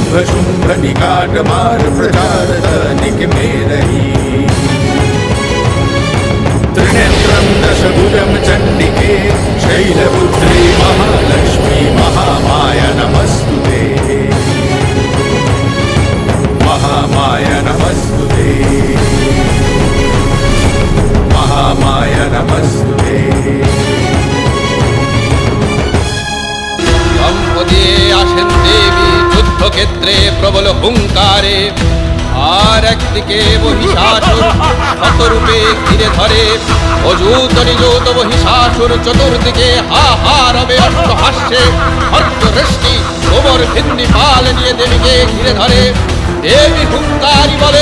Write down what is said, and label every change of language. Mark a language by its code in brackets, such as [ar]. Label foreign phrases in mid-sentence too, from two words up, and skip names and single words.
[sa] शुंभ निकाट मार प्रचार निक में रही त्रिनेत्रं दशभुजं चंडिके शैलपुत्री महालक्ष्मी महामाया नमस्तुते महामाया नमस्तुते महामाया नमस्तुते [bn] সম্পদে আসেন দেবী যুদ্ধক্ষেত্রে প্রবল হুঙ্কারে আর একদিকে মহিষাসুর শতরূপে ঘিরে ধরে অযুত নিযুত মহিষাসুর চতুর্দিকে হা হা রবে অট্টহাস্যে অট্টহৃষ্টি কোমর ভিন্দি পাল নিয়ে দেবীকে ঘিরে ধরে দেবী হুঙ্কারি বলেন